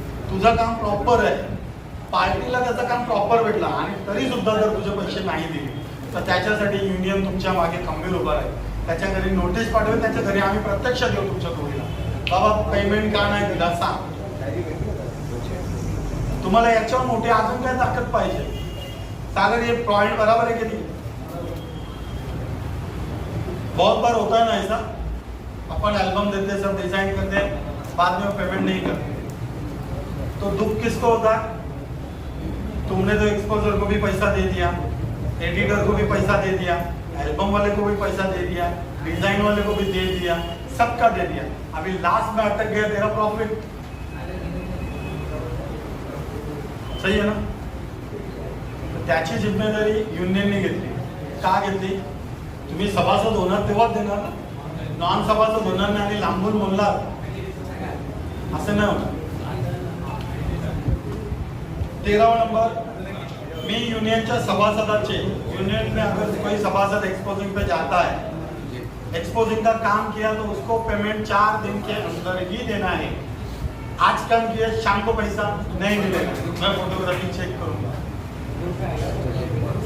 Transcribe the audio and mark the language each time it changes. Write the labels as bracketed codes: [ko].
[mr] तुझं काम प्रॉपर आहे, पार्टीला त्याचं काम प्रॉपर भेटला आणि तरी सुद्धा जर तुझे पैसे नाही दिले तर त्याच्यासाठी युनियन तुमच्या मागे खंबीर उभा आहे। त्याच्या घरी नोटीस पाठवेल, त्याच्या घरी आम्ही प्रत्यक्ष देऊ तुमच्या टोळीला, बाबा पेमेंट का नाही दिला सांग। तुम्हाला याच्यावर मोठी अजून काय ताकद पाहिजे? [hi] सागर ये पॉइंट बराबर है कि नहीं? बहुत बार होता है ना ऐसा, अपन एल्बम देते सब डिजाइन करते बाद में पेमेंट नहीं करते, तो दुख किसको होता है? तुमने तो एक्सपोजर को भी पैसा दे दिया, एडिटर को भी पैसा दे दिया, एल्बम वाले को भी पैसा दे दिया, डिजाइन वाले को भी दे दिया, सबका दे दिया, अभी लास्ट में अटक गया तेरा प्रॉफिट। सही है ना? [mr] त्याची जिम्मेदारी युनियनने घेतली। का घेतली? तुम्ही सभासद होणार तेव्हाच देणार ना, नॉन सभासद होणार नाही आणि लांबून बोलणार असं नाही होणार। [hi] 13वां नंबर, [mr] मी यूनियनच्या सभासदाचे, [hi] यूनियन में अगर कोई सभासद एक्सपोजिंग पे जाता है, एक्सपोजिंग का काम किया तो उसको पेमेंट 4 दिन के अंदर ही देना है। आज काम किया शाम को पैसा नहीं मिलेगा, मैं फोटोग्राफी चेक करूंगा।